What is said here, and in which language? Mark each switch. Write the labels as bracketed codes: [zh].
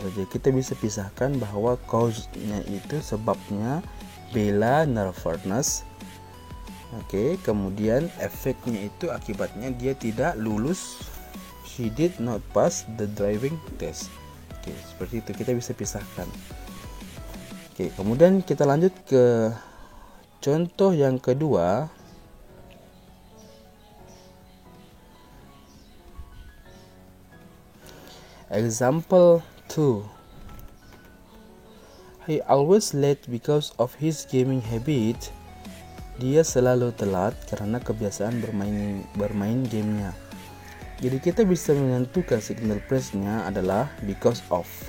[id] Jadi kita bisa pisahkan bahwa cause-nya itu sebabnya Bella nervousness. Oke, kemudian efeknya itu akibatnya dia tidak lulus. [en] She did not pass the driving test. [id] Oke, seperti itu kita bisa pisahkan. Oke, kemudian kita lanjut ke contoh yang kedua. [en] Example 2. He always late because of his gaming habit. [id] Dia selalu telat karena kebiasaan bermain gamenya. Jadi kita bisa menentukan signal phrase-nya adalah because of.